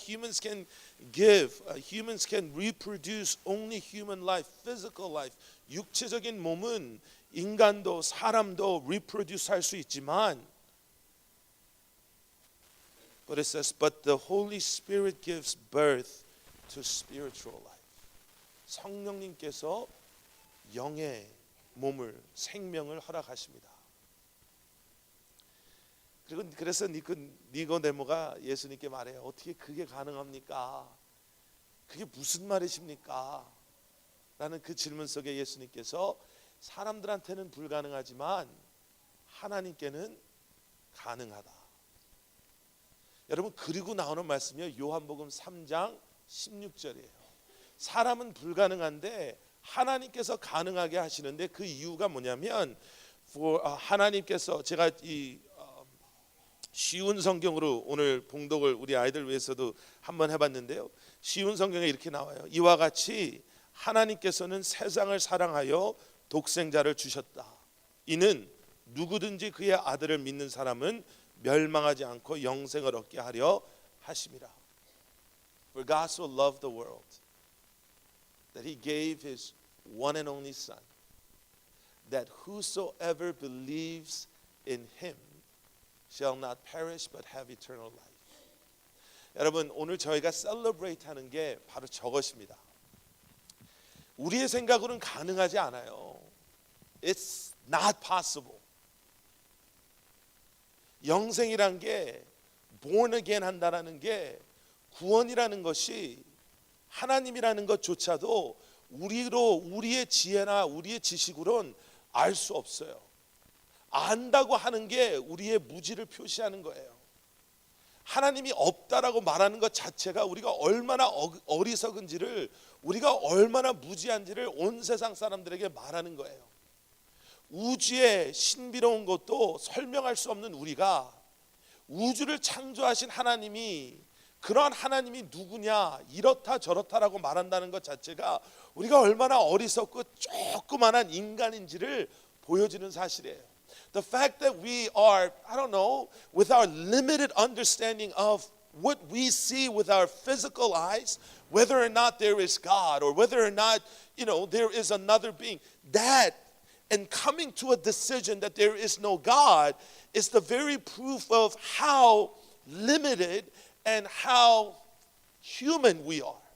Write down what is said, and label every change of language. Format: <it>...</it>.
<en>Humans can give, humans can reproduce only human life, physical life.</en> <ko>육체적인 몸은 인간도 사람도 reproduce 할 수 있지만,</ko> <en>but it says, but the Holy Spirit gives birth to spiritual life.</en> <ko>성령님께서 영의 몸을, 생명을 허락하십니다. 그래서 니고데모가 예수님께 말해요. 어떻게 그게 가능합니까? 그게 무슨 말이십니까? 라는 그 질문 속에 예수님께서 사람들한테는 불가능하지만 하나님께는 가능하다. 여러분 그리고 나오는 말씀이요 요한복음 3장 16절이에요. 사람은 불가능한데 하나님께서 가능하게 하시는데 그 이유가 뭐냐면 하나님께서 제가 이 쉬운 성경으로 오늘 봉독을 우리 아이들 위해서도 한번 해봤는데요. 쉬운 성경에 이렇게 나와요. 이와 같이 하나님께서는 세상을 사랑하여 독생자를 주셨다. 이는 누구든지 그의 아들을 믿는 사람은 멸망하지 않고 영생을 얻게 하려 하심이라.</ko> <en>For God so loved the world that he gave his one and only son, that whosoever believes in him shall not perish but have eternal life.</en> <ko>여러분 오늘 저희가 celebrate 하는 게 바로 저것입니다. 우리의 생각으로는 가능하지 않아요.</ko> <en>It's not possible.</en> <ko>영생이란 게 born again 한다라는 게 구원이라는 것이 하나님이라는 것조차도 우리의 지혜나 우리의 지식으로는 알 수 없어요. 안다고 하는 게 우리의 무지를 표시하는 거예요. 하나님이 없다라고 말하는 것 자체가 우리가 얼마나 어리석은지를, 우리가 얼마나 무지한지를 온 세상 사람들에게 말하는 거예요. 우주의 신비로운 것도 설명할 수 없는 우리가 우주를 창조하신 하나님이, 그런 하나님이 누구냐, 이렇다 저렇다라고 말한다는 것 자체가 우리가 얼마나 어리석고 조그만한 인간인지를 보여주는 사실이에요.</ko> <en>The fact that we are, I don't know, with our limited understanding of what we see with our physical eyes, whether or not there is God or whether or not, there is another being, that and coming to a decision that there is no God is the very proof of how limited and how human we are.</en>